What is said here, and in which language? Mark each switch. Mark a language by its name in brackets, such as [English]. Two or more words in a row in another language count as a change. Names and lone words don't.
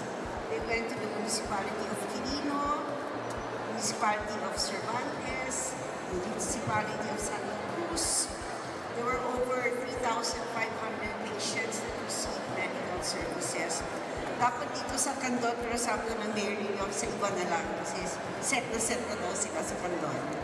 [English] They went to the municipality of Quirino, municipality of Cervantes, municipality of Santa Cruz. There were over 3,500 patients that received medical services. [Filipino] Dapat dito sa Candon, pero sabi ng Mary yung sa iba na lang kasi set na daw sila sa Candon.